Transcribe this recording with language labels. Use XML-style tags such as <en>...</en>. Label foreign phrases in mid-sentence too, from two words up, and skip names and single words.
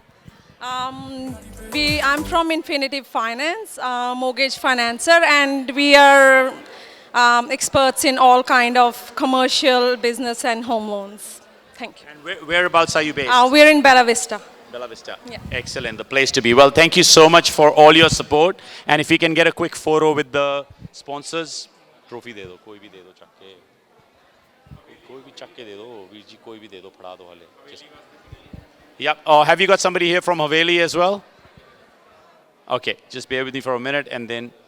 <en>I'm from Infinitive Finance, mortgage financer, and we are experts in all kind of commercial, business, and home loans. Thank you. And whereabouts are you based? We're in Bella Vista. Bella Vista. Yeah. Excellent. The place to be. Well, thank you so much for all your support. And if we can get a quick photo with the sponsors.</en> <pa>ਟਰਾਫੀ ਦੇ ਦੋ, ਕੋਈ ਭੀ ਦੇ ਦੋ ਛੱਕੇ. ਕੋਈ ਭੀ ਛੱਕੇ ਦੇ ਦੋ, ਵੀਰ ਜੀ ਕੋਈ ਭੀ ਦੇ ਦੋ, ਫੜਾ ਦੋ ਹਾਲੇ.</pa> <en>Yep. Oh, have you got somebody here from Haveli as well? Okay, just bear with me for a minute and then.</en>